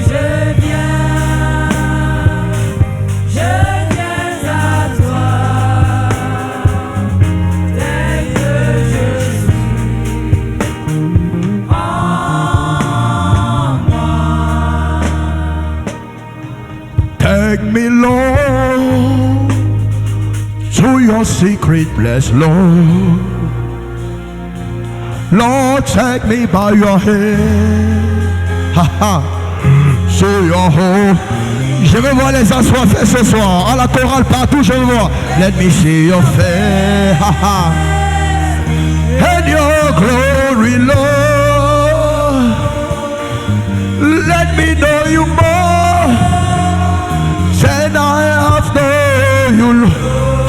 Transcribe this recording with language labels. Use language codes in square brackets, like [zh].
[fr] je viens à toi, tel que je suis en moi. [en] take me, Lord, to your secret place, Lord. Lord, take me by your hand, ha ha, to your home. [fr] Je veux voir les assoiffés ce soir, à la chorale partout, je veux voir. [en] Let me see your face, ha ha, and your glory, Lord. Let me know you more than I have known you, Lord.